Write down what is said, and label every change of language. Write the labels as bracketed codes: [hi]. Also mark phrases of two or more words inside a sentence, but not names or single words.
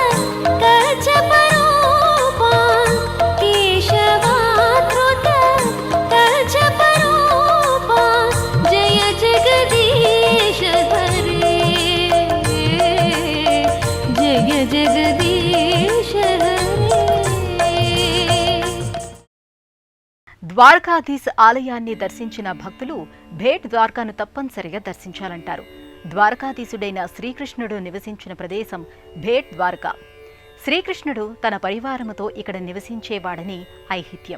[sa] कचपरूपा केशवाकृत कचपरूपा जय जगदीश हरे जय जगदीश हरे. [te] ద్వారకాధీశ్ ఆలయాన్ని దర్శించిన భక్తులు భేట్ ద్వారకాను తప్పనిసరిగా దర్శించాలంటారు. ద్వారకాధీశుడైన శ్రీకృష్ణుడు నివసించిన ప్రదేశం భేట్ ద్వారక. శ్రీకృష్ణుడు తన పరివారముతో ఇక్కడ నివసించేవాడని ఐహిత్యం.